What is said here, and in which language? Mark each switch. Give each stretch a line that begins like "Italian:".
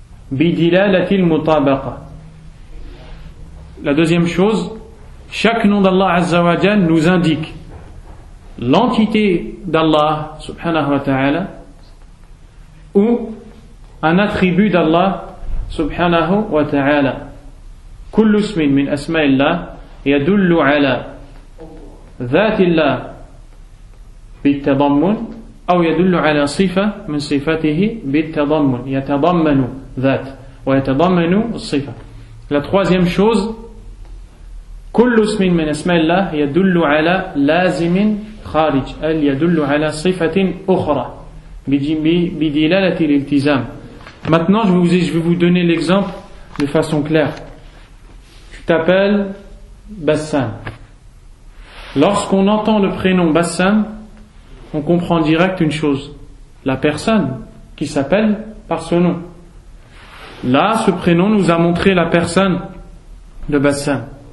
Arabic: Bidilalatil mutabaqa.
French: La deuxième chose, chaque nom d'Allah Azza wa Jal nous indique l'entité d'Allah Subhanahu wa ta'ala ou un attribut d'Allah Subhanahu wa ta'ala.
Arabic: Kullu ismin min asma'illah yadullu ala ذات الله بالتضمن أو يدل على صفة من صفاته بالتضمن يتضمن ذات ويتضمن الصفة.
French: La troisième chose,
Arabic: كل اسم من أسماء الله يدل على لازم خارج أل يدل على صفة أخرى بدلالة الالتزام.
French: Maintenant je vais vous donner l'exemple de façon claire. Tu t'appelles Bassam. Lorsqu'on entend le prénom Bassam, on comprend direct une chose. La personne qui s'appelle par ce nom. Là, ce prénom nous a montré la personne de Bassam.